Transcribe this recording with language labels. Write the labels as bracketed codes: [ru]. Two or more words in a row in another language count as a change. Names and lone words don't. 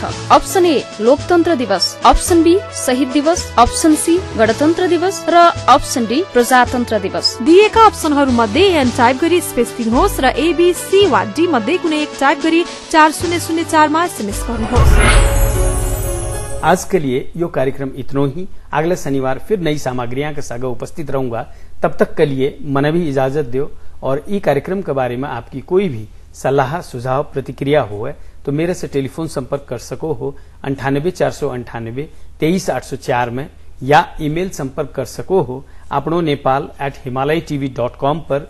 [ne] अप्सन ए लोकतन्त्र दिवस, अप्सन बी शहीद दिवस, अप्सन सी गणतन्त्र दिवस र अप्सन डी प्रजातन्त्र दिवस। दिएका अप्सनहरू मध्ये एन टाइप गरी स्पेस दिनुहोस् र एबी सी वा डी मध्ये कुनै एक टाइप गरी 4004 मा एसएमएस गर्नुहोस्। [hi] आज के लिए यो कार्यक्रम इतना ही। अगले शनिवार फिर नई सामग्रियां के साथ उपस्थित रहूंगा। तब तक के लिए मने भी इजाजत दो। और ई कार्यक्रम के बारे में आपकी कोई भी सलाह सुझाव प्रतिक्रिया हो तो मेरे से टेलीफोन संपर्क कर सको हो 98 498 23 804 में, या ईमेल संपर्क कर सको हो अपनो नेपाल@himalayatv.com पर।